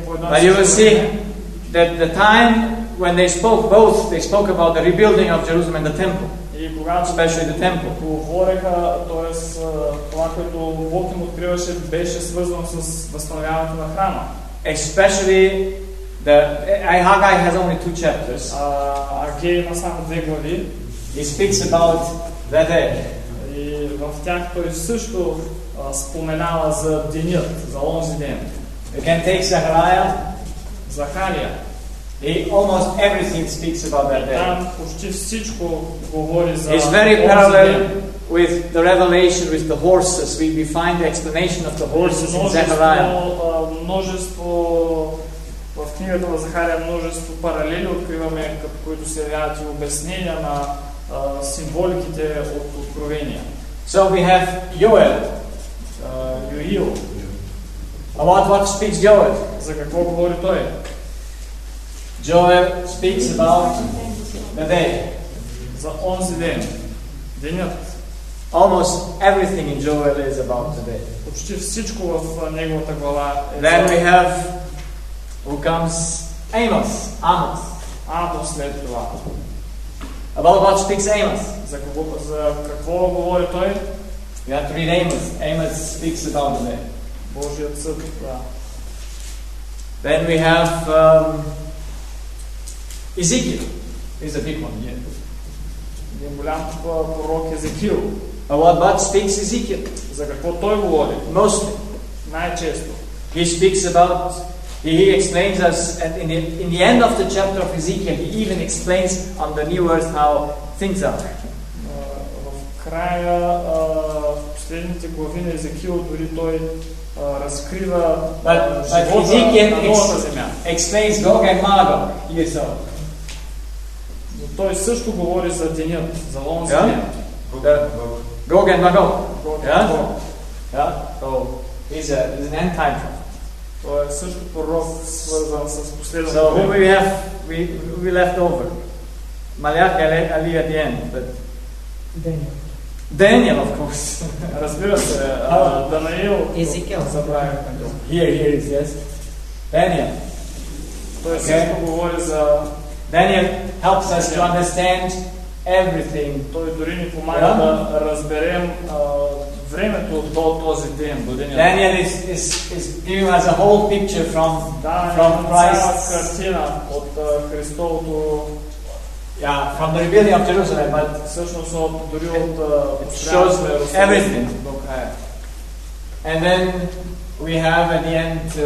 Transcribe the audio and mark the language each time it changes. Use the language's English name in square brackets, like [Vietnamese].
[English] But you will see that the time when they spoke both, they spoke about the rebuilding of Jerusalem and the temple. Especially the temple. [Bulgarian] Говореха, т.е. това, което Бог им откриваше, беше свързано с възстановяването на храма. [English] Especially the Haggai has only two chapters. [Bulgarian] Агей има само две глави. [English] He speaks about that day. [Bulgarian] И в тях той също споменава за денят, за онзи ден. [English] You can take Zechariah. [Bulgarian] Захария. [English] He almost everything speaks about that day. [Bulgarian] Там почти всичко говори за. [English] It's very parallel with the revelation with the horses. We find the explanation of the horses in Zechariah. [Bulgarian] Множество в книгата на Захария множество паралели откриваме, които се явяват и обяснения на символиките от откровения. [English] So we have Joel. [Bulgarian] Йоил. [English] About what speaks Joel? [Bulgarian] За какво говори той? [English] Joel speaks about the day. [Bulgarian] За онзи ден. Денят. [English] Almost everything in Joel is about the day. [Bulgarian] Почти всичко в неговата глава е. [English] Then we have who comes Amos. [Bulgarian] Амос след това. [English] About what speaks Amos? [Bulgarian] За какво говори той? [English] We have to read Amos. Amos speaks about the day. [Bulgarian] Божият съд. [English] Then we have Ezekiel is a big one, yeah. [Bulgarian] Един голям пророк Езекиил. [English] What about speaks Ezekiel? [Bulgarian] За какво той говори? [English] Mostly. [Bulgarian] Най-често. [English] He speaks about, he explains us, and in the end of the chapter of Ezekiel, he even explains on the new earth how things are. [Bulgarian] В края, последните глави на Езекиил, дори той разкрива живота на новата земя. [English] Explains Gog and Magog, yes, so. [Bulgarian] Той също говори за денят, за лонзи ден. Гог и Магог. Да? Да. То, [English] he's an end time prophet. [Bulgarian] също пророк, свързан с последното. [English] So who we have, we left over. Малях е Али at the end, but... Daniel, of course. [Bulgarian] Разбира се, Даниил. Езекиел. [English] Here is, yes. Daniel. [Bulgarian] Той също говори за... [English] Daniel helps us to understand everything. [Bulgarian] Той дори ни помага да разберем времето до този ден, година. [English] Daniel is giving us a whole picture from Christ. [Bulgarian] Цяла картина от Христовото. [English] Yeah, from the rebuilding of Jerusalem, but [Bulgarian] всъщност дори от [English] shows everything. And then we have at the end